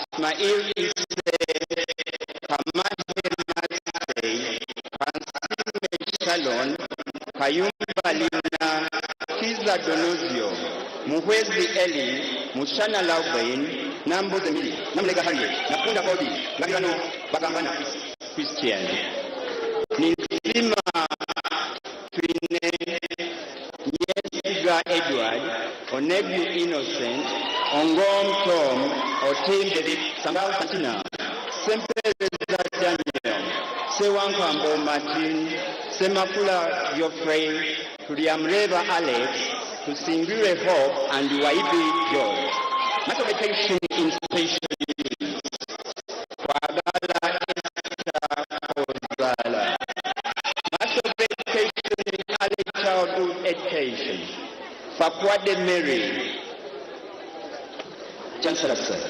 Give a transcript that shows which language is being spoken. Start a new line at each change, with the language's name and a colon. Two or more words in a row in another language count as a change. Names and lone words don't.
English: Ismail Isse, Kamahe Matei, Pansime Shalon, Kayumba Lina, Kiza Donozio, Muhwezi Eli, Mushana Laubain, Nambo Zemili, Namlega Harriet, Napunda Bodi, Nagano, Bagambana Christian. Nizima Twine, Nyesiga Edward, Onebu Innocent, Ongom Tom, Otim David, Sambal Santina, Sempeza Daniel, Sewankambo Martin, Semakula Geoffrey, Kuriamreva Alex, to Singure Hope and Waibi George. Mass of education in special needs. Kwagala Esther Kozala. Mass of education in early childhood education. Fakwade Mary. Chancellor, sir.